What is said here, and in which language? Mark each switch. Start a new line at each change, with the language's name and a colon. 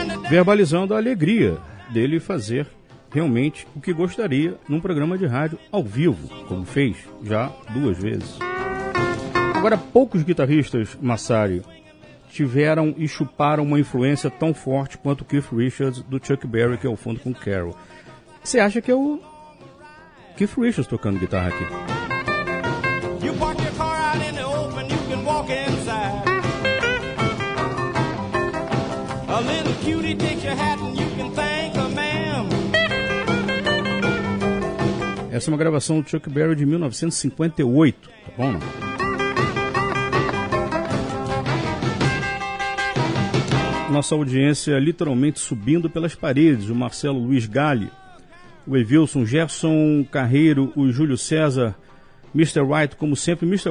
Portuguese: Verbalizando a alegria dele fazer realmente o que gostaria num programa de rádio ao vivo, como fez já duas vezes. Agora, poucos guitarristas, Massari, tiveram e chuparam uma influência tão forte quanto Keith Richards do Chuck Berry, que é o fundo com Carol. Você acha que é o Keith Richards tocando guitarra aqui?
English: You park your car out in the open, you can walk inside. A little cutie takes your hat and you can thank a man.
Portuguese: Essa é uma gravação do Chuck Berry de 1958, tá bom? Nossa audiência literalmente subindo pelas paredes. O Marcelo Luiz Galli, o Evilson, Gerson Carreiro, o Júlio César, Mr. White, como sempre. Mr.